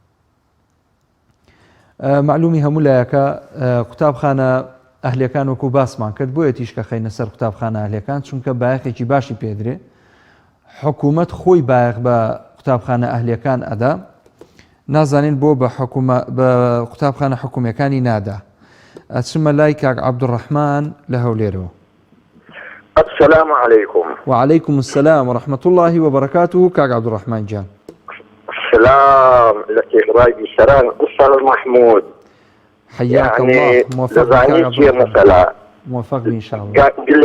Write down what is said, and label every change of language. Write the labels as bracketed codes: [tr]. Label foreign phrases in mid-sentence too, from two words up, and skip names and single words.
[ckb] معلومی هەموو لایەکە قوتابخانە ئەهلیەکان وەکو باسمان کرد بۆیە تیشکە خەینە سەر قوتابخانە ئەهلیەکان چونکە بایەخێکی باشی پێدرێ حکوومەت خۆی بایەخ بە قوتابخانە ئەهلیەکان ئەدا نازانین بۆ بە قوتابخانە حکوومیەکانی نادا. ئەچمە لای کاک عەبدوڕەحمان لە هەولێرەوە. [ar] السلام عليكم. وعليكم السلام ورحمة الله وبركاته كاك عبد الرحمن جان. السلام لك راجي سلام أستاذ محمود. حياك يعني الله موفق مثلا موفق إن شاء الله.